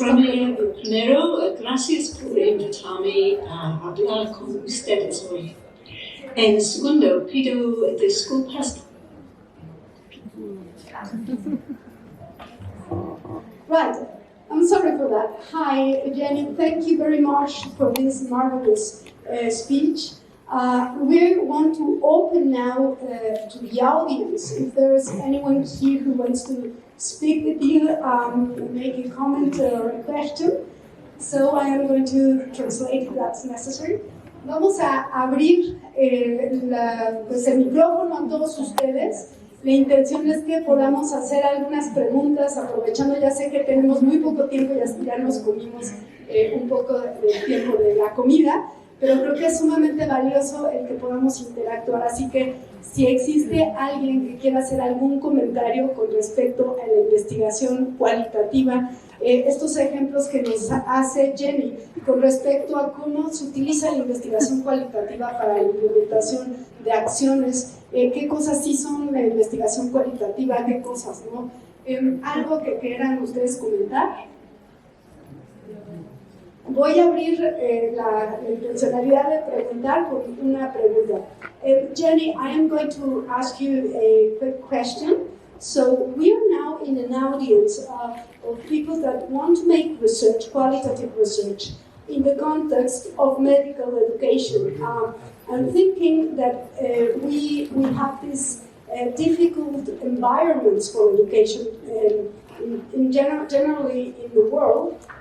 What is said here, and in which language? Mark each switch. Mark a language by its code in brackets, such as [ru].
[es] Primero, gracias por invitarme a hablar con ustedes hoy. En segundo, pido disculpas. [en] Right, I'm sorry for that. Hi, Jenny, thank you very much for this marvelous speech. We want to open now to the audience. If there's anyone here who wants to speak with you, make a comment or a question. So I am going to translate if that's necessary. [es] Vamos a abrir pues el micrófono a todos ustedes. La intención es que podamos hacer algunas preguntas, aprovechando, ya sé que tenemos muy poco tiempo, ya nos comimos un poco del tiempo de la comida, pero creo que es sumamente valioso el que podamos interactuar, así que si existe alguien que quiera hacer algún comentario con respecto a la investigación cualitativa, estos ejemplos que nos hace Jenny con respecto a cómo se utiliza la investigación cualitativa para la implementación de acciones, qué cosas sí son la investigación cualitativa, qué cosas no. Algo que quieran ustedes comentar. Voy a abrir la intencionalidad de preguntar con una pregunta. [en] Jenny, I am going to ask you a quick question. So we are now in an audience of people that want to make research, qualitative research, in the context of medical education. I'm thinking that we have these difficult environments for education generally in the world.